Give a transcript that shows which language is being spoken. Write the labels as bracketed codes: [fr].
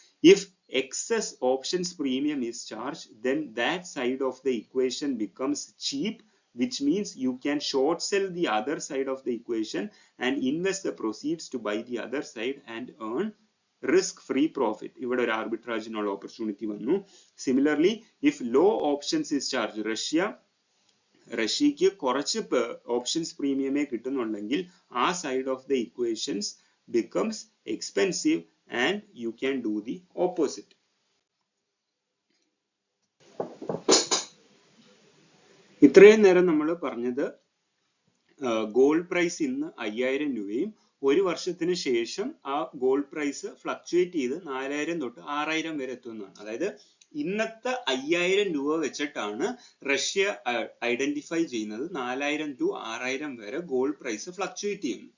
[en] If excess options premium is charged, then that side of the equation becomes cheap, which means you can short sell the other side of the equation and invest the proceeds to buy the other side and earn risk free profit. [ml] ഇവിടെ ഒരു arbitrage-നുള്ള opportunity വന്നു. [en] Similarly, if low options is charged, [ml] റഷ്യക്ക് കുറച്ച് options പ്രീമിയമേ കിട്ടുന്നുണ്ടെങ്കിൽ ആ [en] Side of the equations becomes expensive and you can do the opposite. [ml] ഇത്രയും നേരം നമ്മൾ പറഞ്ഞത് gold price ഇന്ന് 5000 രൂപയും ഒരു വർഷത്തിന് ശേഷം ആ ഗോൾഡ് പ്രൈസ് ഫ്ലക്ച്വേറ്റ് ചെയ്ത് 4000 തൊട്ട് 6000 വരെ എത്തുന്നതാണ്. അതായത് ഇന്നത്തെ 5000 രൂപ വെച്ചിട്ടാണ് റഷ്യ ഐഡന്റിഫൈ ചെയ്യുന്നത് 4000 to 6000 വരെ ഗോൾഡ് പ്രൈസ് ഫ്ലക്ച്വേറ്റ് ചെയ്യുന്നു.